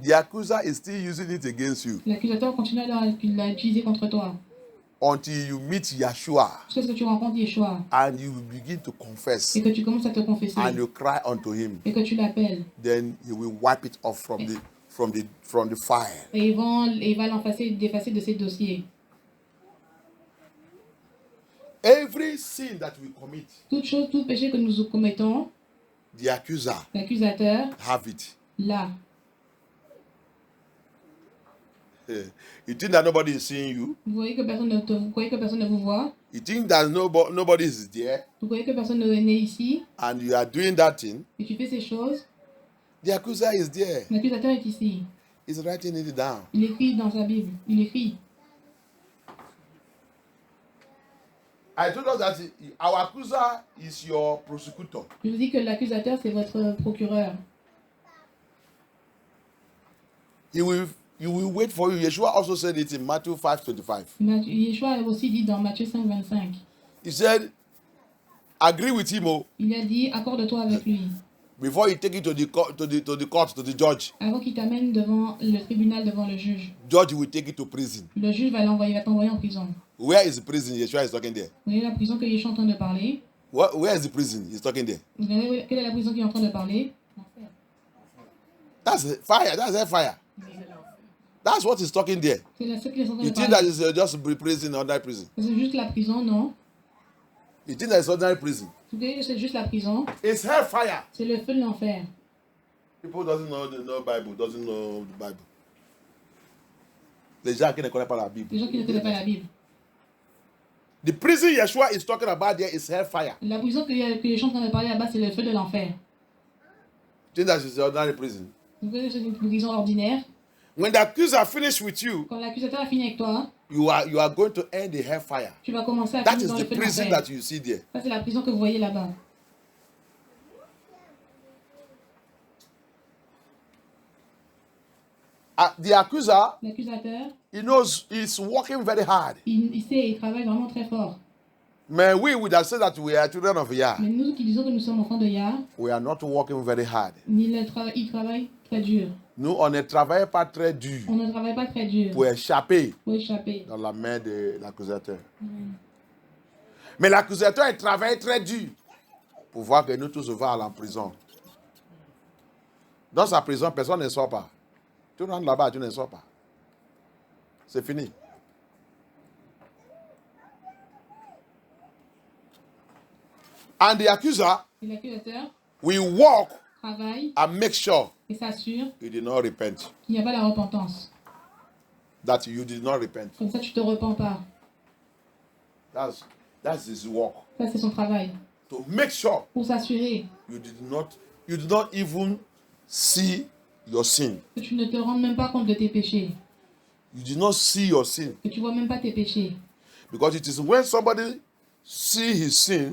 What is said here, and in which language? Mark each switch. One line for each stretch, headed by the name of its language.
English: the accuser is still using it against you
French: l'accusateur continuera à l'utiliser contre toi.
English: until you meet Yeshua
French: Jusqu'à ce que tu rencontres Yeshua
English: and you begin to confess
French: et que tu commences à te confesser
English: and you cry unto him.
French: et que tu l'appelles.
English: Then he will wipe it off from the fire.
French: Et il va d'effacer de ses dossiers.
English: Every sin that we commit,
French: Tout péché que nous commettons,
English: the accuser
French: l'accusateur
English: have it.
French: l'a.
English: You think that nobody is seeing you?
French: Vous voyez que personne ne vous croyez que personne ne vous voit.
English: You think that nobody is there?
French: Vous croyez que personne n'est né ici.
English: And you are doing that thing?
French: Et tu fais ces choses.
English: The accuser is there.
French: L'accusateur est ici.
English: He's writing it down.
French: Il écrit dans sa Bible. Il écrit.
English: I told us that our accuser is your prosecutor.
French: Je vous dis que l'accusateur, c'est votre procureur.
English: He will wait for you. Yeshua also said it in Matthew 5:25.
French: Yeshua a aussi dit dans Matthieu 5, 25.
English: He said, agree with him
French: Il a dit, accorde-toi avec lui.
English: before you take it to the court, to the judge.
French: Avant qu'il t'amène devant le tribunal, devant le juge.
English: Judge will take it to prison.
French: Le juge va t'envoyer en prison.
English: Where is the prison? Yeshua is talking there.
French: Vous voyez la prison que Yeshua est en train de parler.
English: Where is the prison? He's talking there.
French: Vous voyez quelle est la prison qu'il est en train de parler?
English: That's fire. That's hellfire. That's what he's talking there.
French: C'est la seule qu'il est en train
English: You
French: de
English: think that
French: parler.
English: is just prison, ordinary prison?
French: C'est juste la prison, non?
English: You think that is ordinary prison?
French: Vous voyez que c'est juste la prison.
English: It's hellfire.
French: C'est le feu de l'enfer.
English: People doesn't know the Bible, doesn't know the Bible.
French: Les gens qui ne connaissent pas la Bible. Les gens qui ne connaissent pas la Bible.
English: The prison Yeshua is talking about there is hellfire.
French: La prison que les gens sont en train de parler là-bas, c'est le feu de l'enfer.
English: You think that is ordinary prison?
French: Vous voyez que c'est une prison ordinaire.
English: When the accuser finished with you,
French: Quand l'accusateur a fini avec toi,
English: you are going to end the hellfire.
French: tu vas commencer à
English: That
French: finir
English: is
French: dans
English: the
French: le feu de
English: prison
French: l'enfer.
English: that you see there.
French: Ça, c'est la prison que vous voyez là-bas.
English: The accuser,
French: L'accusateur,
English: he knows he's working very hard.
French: il sait, il travaille vraiment très fort.
English: Man, we would have said that we are children of Yah.
French: Mais nous qui disons que nous sommes enfants de Yah,
English: We are not working very hard.
French: il travaille très dur. Nous, on ne travaille pas très dur On ne travaille pas très dur pour échapper pour échapper. dans la main de l'accusateur. Mais l'accusateur, il travaille très dur pour voir que nous tous on va aller en prison. Dans sa prison, personne ne sort pas. Tu rentres là-bas, tu ne sors pas. C'est fini.
English: And the accuser
French: Et l'accusateur
English: will walk
French: travaille
English: and make sure
French: et s'assure
English: you did not repent.
French: qu'il n'y a pas la repentance.
English: That you did not repent.
French: Comme ça, tu ne te repens pas.
English: That's his work.
French: Ça, c'est son travail.
English: To make sure
French: Pour s'assurer
English: you did not even see your sin.
French: que tu ne te rends même pas compte de tes péchés.
English: You did not see your sin.
French: Que tu ne vois même pas tes péchés.
English: Because it is when somebody see his sin